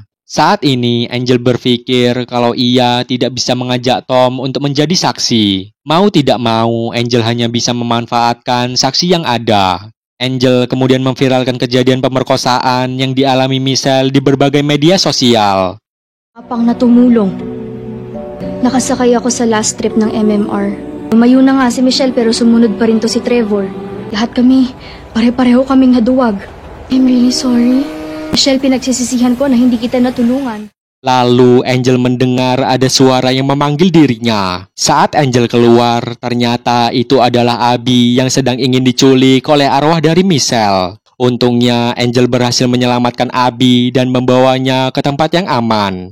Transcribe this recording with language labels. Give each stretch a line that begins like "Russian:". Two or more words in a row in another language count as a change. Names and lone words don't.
Indonesian: Saat ini, Angel berpikir kalau ia tidak bisa mengajak Tom untuk menjadi saksi. Mau tidak mau, Angel hanya bisa memanfaatkan saksi yang ada. Angel kemudian memviralkan kejadian pemerkosaan yang dialami Michelle di berbagai media sosial.
Filipino: Apang na tumulong. Nakasakay ako sa
English: last trip
Filipino: ng MMR. Lumayo na nga si Michelle pero sumunod pa rin to si Trevor. Lahat kami, pare-pareho kaming naduwag.
English: I'm really sorry.
Filipino: Michelle, pinagsisisihan ko na hindi kita natulungan.
Indonesian: Lalu Angel mendengar ada suara yang memanggil dirinya. Saat Angel keluar, ternyata itu adalah Abby yang sedang ingin diculik oleh arwah dari Michelle. Untungnya Angel berhasil menyelamatkan Abby dan membawanya ke tempat yang aman.